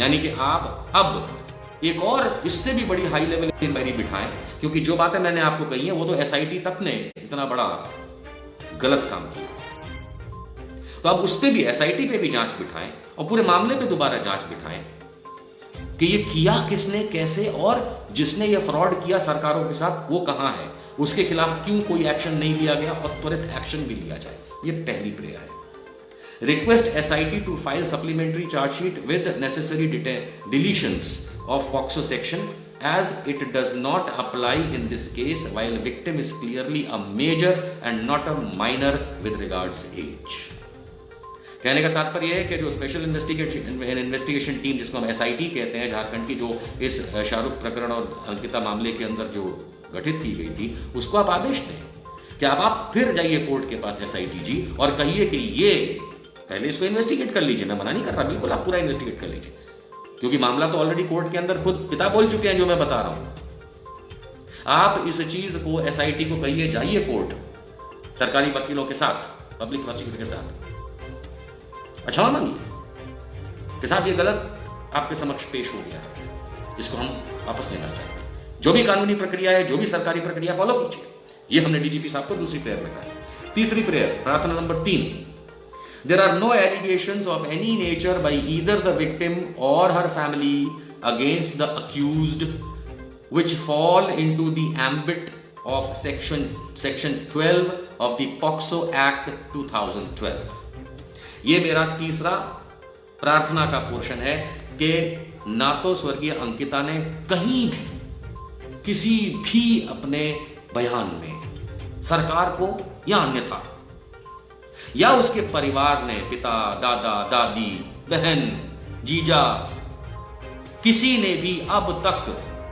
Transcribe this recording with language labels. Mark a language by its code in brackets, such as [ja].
[hi] यानी कि आप अब एक और इससे भी बड़ी हाई लेवल इंक्वायरी बिठाएं, क्योंकि जो बातें मैंने आपको कही हैं वो तो एसआईटी तक ने इतना बड़ा गलत काम किया, तो अब उस पे भी, एसआईटी पे भी जांच बिठाएं और पूरे मामले पे दोबारा जांच बिठाएं कि ये किया किसने, कैसे, और जिसने ये फ्रॉड किया सरकारों के साथ वो कहां है, उसके खिलाफ क्यों कोई एक्शन नहीं लिया गया और त्वरित एक्शन भी लिया जाए। ये पहली प्रेयर है। [en] Request SIT to file supplementary charge sheet with necessary deletions of POCSO section as it does not apply in this case while victim is clearly a major and not a minor with regards age। [hi] कहने का तात्पर्य है कि जो special investigation team, जिसको हम SIT कहते हैं झारखंड की, जो इस शाहरुख प्रकरण और अंकिता मामले के अंदर जो गठित की गई थी, उसको आप आदेश दें कि अब आप फिर जाइए कोर्ट के पास SIT जी और कहिए कि ये पहले इसको इन्वेस्टिगेट कर लीजिए। मैं मना नहीं कर रहा, बिल्कुल आप पूरा इन्वेस्टिगेट कर लीजिए, क्योंकि मामला तो ऑलरेडी कोर्ट के अंदर खुद पिता बोल चुके हैं जो मैं बता रहा हूं। आप इस चीज को SIT को कहिए, जाइए कोर्ट सरकारी वकीलों के साथ, पब्लिक प्रोसिक्यूटर के साथ, अच्छा मांगिए कि साहब ये गलत आपके समक्ष पेश हो गया है, इसको हम वापस लेना चाहते हैं। जो भी कानूनी प्रक्रिया है, जो भी सरकारी प्रक्रिया, फॉलो कीजिए। ये हमने डीजीपी साहब को दूसरी प्रेयर में कहा। तीसरी प्रेयर, प्रार्थना number 3, [en] there are no allegations of any nature by either the victim or her family against the accused which fall into the ambit of section 12 of the POCSO Act 2012। [hi] ये मेरा तीसरा प्रार्थना का portion है कि ना तो स्वर्गीय अंकिता ने कहीं भी, किसी भी अपने बयान में सरकार को या अन्यथा, या उसके परिवार ने, पिता, दादा, दादी, बहन, जीजा, किसी ने भी अब तक